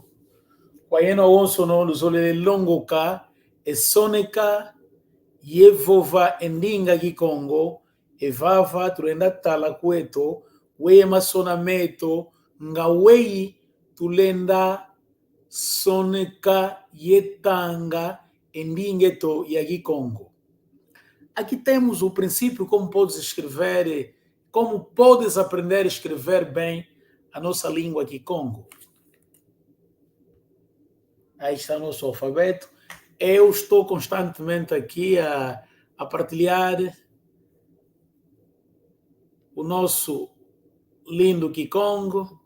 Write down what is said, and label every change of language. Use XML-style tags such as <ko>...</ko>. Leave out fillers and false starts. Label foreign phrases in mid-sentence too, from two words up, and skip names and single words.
<kg>Kwa eno wonso no luzolele longoka esoneka yevova endinga Kikongo evava tulenda tala kweto weye masona meto nga weyi tulenda soneka yetanga endingeto ya Kikongo.</kg> <pt>Aqui temos o princípio como podes escrever, como podes aprender a escrever bem a nossa língua Kikongo. Aí está o nosso alfabeto. Eu estou constantemente aqui a partilhar o nosso lindo Kikongo.</pt>